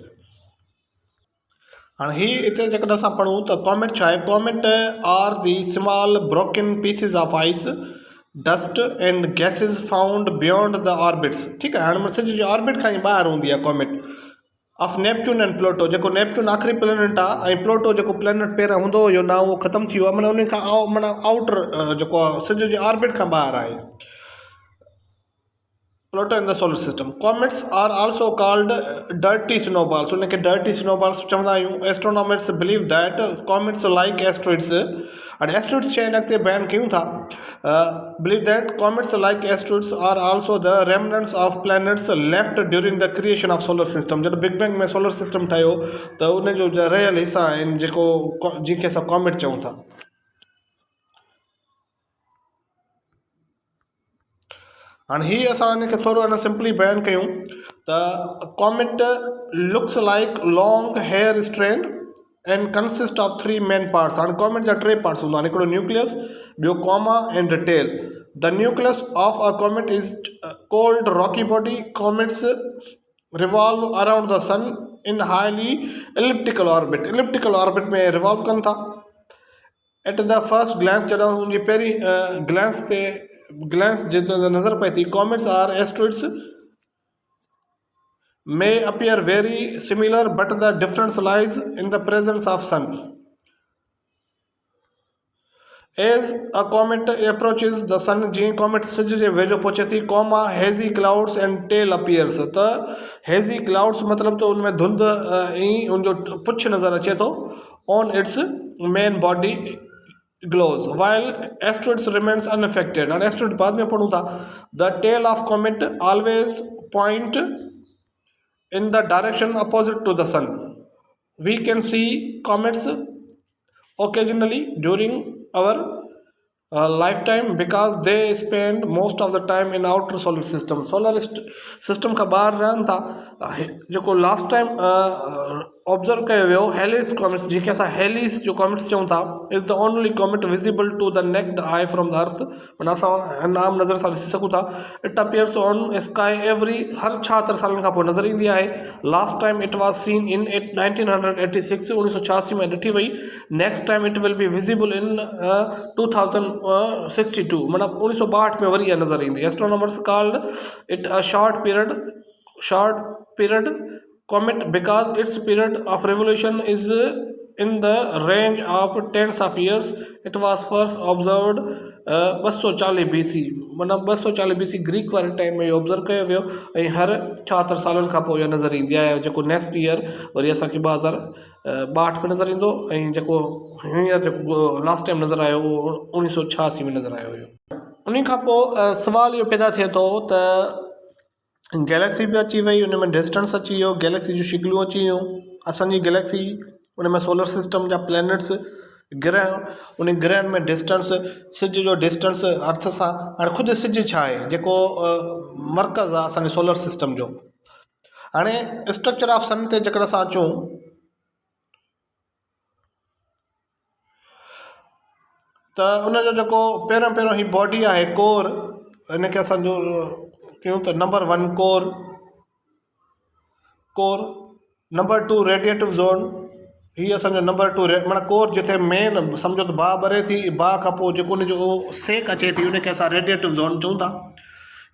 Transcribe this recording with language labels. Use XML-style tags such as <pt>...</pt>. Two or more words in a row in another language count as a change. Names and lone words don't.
<sd>हाणे हीअ हिते जेकॾहिं असां पढ़ूं त कॉमेट छा आहे,</sd> <en>Comet are the small broken pieces of ice dust and gases found beyond the orbits.</en> <sd>ठीकु आहे, हाणे सिज जे ऑर्बिट खां ई ॿाहिरि हूंदी आहे कॉमेट</sd> <en>of Neptune and Pluto.</en> <sd>जेको नेपच्यून आख़िरी प्लेनेट आहे ऐं प्लूटो जेको प्लेनेट पहिरियों हूंदो हुयो ना, उहो ख़तमु थी वियो आहे, माना उन खां माना आउटर जेको आहे सिज जे ऑर्बिट खां ॿाहिरि आहे प्लूटो</sd> <en>in the solar system. Comets are also called dirty snowballs, उनखे dirty snowballs</en> <sd>चवंदा आहियूं।</sd> <en>Astronomers believe that comets like asteroids,</en> <sd>हाणे एस्ट्रॉइड्स छा आहिनि अॻिते बयानु कयूं था,</sd> <en>believe that comets like asteroids are also the remnants of planets left during the creation of solar system.</en> <sd>जॾहिं बिग बैंग में</sd> <en>solar system</en> <sd>ठहियो त उनजो रहियल हिसा आहिनि जेको जंहिंखे असां कॉमेट चऊं था। हाणे हीअ असां हिनखे थोरो अञा सिंपली बयानु कयूं त</sd> <en>comet looks like long hair strand and consist of 3 main parts.</en> <sd>हाणे कॉमेट जा 3 पार्ट्स हूंदा आहिनि, हिकिड़ो न्यूक्लियस, ॿियो</sd> <en>coma and tail. The nucleus of a comet is cold rocky body. Comets revolve around the sun in highly elliptical orbit, elliptical orbit</en> <sd>में रिवॉल्व कनि था।</sd> <en>At the first glance,</en> <sd>जॾहिं उनजी पहिरीं ग्लैंस जे नज़र पए थी,</sd> <en>Comets or asteroids may appear very similar but the difference lies in the presence of sun. As a comet approaches the sun,</en> <sd>जीअं कॉमेट सिज जे वेझो पहुचे थी,</sd> <en>coma hazy clouds and tail appears,</en> <sd>त</sd> <en>hazy clouds</en> <sd>मतिलबु त उनमें धुंध ऐं उनजो पुछ नज़र अचे थो।</sd> <en>on its main body glows while asteroids remains unaffected.</en> <sd>हाणे एस्ट्रॉइड बाद में पढ़ूं था।</sd> <en>The tail of comet always point in the direction opposite to the sun. We can see comets occasionally during our lifetime because they spend most of the time in outer solar system. solar system</en> <sd>खां ॿाहिरि रहनि था। जेको</sd> <en>last time</en> <sd>ऑब्ज़र्व कयो वियो हेलिस कॉमेट्स, जंहिंखे असां हेलिस जो कॉमेट्स चऊं था,</sd> <en>is the only comet visible to the naked eye from the Earth.</en> <sd>माना असां नाम नज़र सां ॾिसी सघूं था।</sd> <en>It appears on sky every,</en> <sd>हर 76 सालनि खां पोइ नज़र ईंदी आहे।</sd> <en>Last time it was seen in 1986, 1986</en> <sd>में ॾिठी वई।</sd> <en>Next time it will be visible in 2062,</en> <sd>माना 1962 में वरी इहा नज़र ईंदी।</sd> <en>Astronomers called it a short period comet because its period of revolution is in the range of tens of years. It was first observed 240 BC,</en> <sd>माना 240 BC ग्रीक वारे टाइम में इहो ऑब्ज़र्व कयो वियो ऐं हर 76 सालनि खां पोइ इहा नज़र ईंदी आहे, जेको</sd> <en>next year</en> <sd>वरी असांखे 2062 में नज़र ईंदो ऐं जेको हींअर जेको</sd> <en>last time</en> <sd>नज़र आयो उहो 1986 में नज़र आयो हुयो। उन खां पोइ सुवाल इहो पैदा थिए थो त गैलेक्सी बि अची वई, उन में डिस्टेंस अची वियो, गैलेक्सी जूं शिकलियूं अची वियूं। असांजी गैलेक्सी उन में सोलर सिस्टम जा प्लैनेट्स, ग्रह, उन ग्रहनि में डिस्टेंस, सिज जो डिस्टेंस अर्थ सां। हाणे ख़ुदि सिज छा आहे, जेको मर्कज़ आहे असांजे सोलर सिस्टम जो। हाणे</sd> <en>structure of Sun</en> <sd>ते जेकर असां अचूं त उनजो जेको पहिरियों ही बॉडी आहे कोर, हिनखे असांजो कयूं त</sd> <en>number 1 core, number 2 radiative zone,</en> <sd>हीअ असांजो नंबर 2 माना कोर जिथे मेन सम्झो त बाहि ॿरे थी, बाहि खां पोइ जेको उनजो सेक अचे थी उनखे असां</sd> <en>radiative zone</en> <sd>चऊं था।</sd>